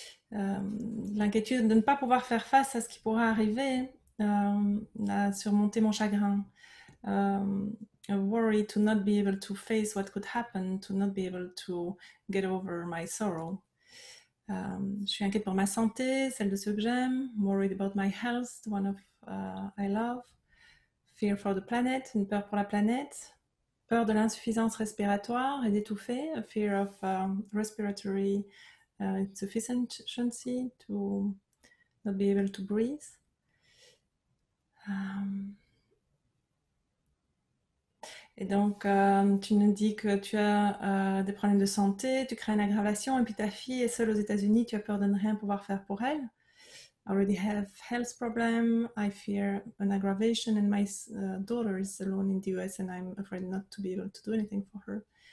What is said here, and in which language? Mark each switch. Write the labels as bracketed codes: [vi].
[fr] L'inquiétude de ne pas pouvoir faire face à ce qui pourrait arriver, à surmonter mon chagrin. [en] A worry to not be able to face what could happen, to not be able to get over my sorrow. [fr] Je suis inquiète pour ma santé, celle de ceux que j'aime. [en] Worried about my health, the one of I love. Fear for the planet, [fr] une peur pour la planète. Peur de l'insuffisance respiratoire et d'étouffer. [en] A fear of respiratory insufficiency, to not be able to breathe. [fr] Et donc, tu nous dis que tu as des problèmes de santé, tu crées une aggravation, et puis ta fille est seule aux États-Unis, tu as peur de ne rien pouvoir faire pour elle. [en] I already have health problem, I fear an aggravation, and my daughter is alone in the US, and I'm afraid not to be able to do anything for her.